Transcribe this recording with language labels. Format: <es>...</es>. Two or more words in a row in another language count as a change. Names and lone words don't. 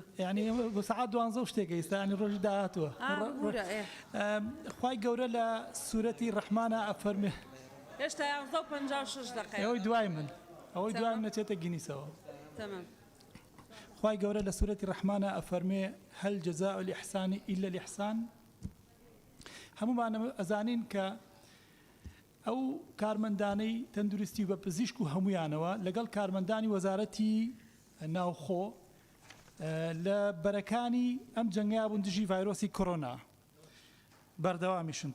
<ckb>یعنی بۆ سەعات 12 شتێک ئێستا ینی ڕۆژی داهاتووە خوای گەورە لە سوورەتی ڕەحمانە ئەفەرمێ هێشتا 11:56 دقیقە ئەوەی دوای من ئەوەی دوایم نەچێتە گینیسەوە تمام خوای گەورە لە سوورەتی ڕەحمانە ئەفەرمێ</ckb> <ar>هەل جەزاء الإحسان إلا الإحسان</ar> <ckb>هەمومان ئەزانین کە ئەو کارمەندانەی تەندروستی بە پزیشک و هەمویانەوە لەگەڵ کارمەندانی وەزارەتی ناوخۆ لە بەرەکانی ئەم جەنگیا بوون دژی ڤایرۆسی کۆرۆنا بەردەوامیشن</ckb>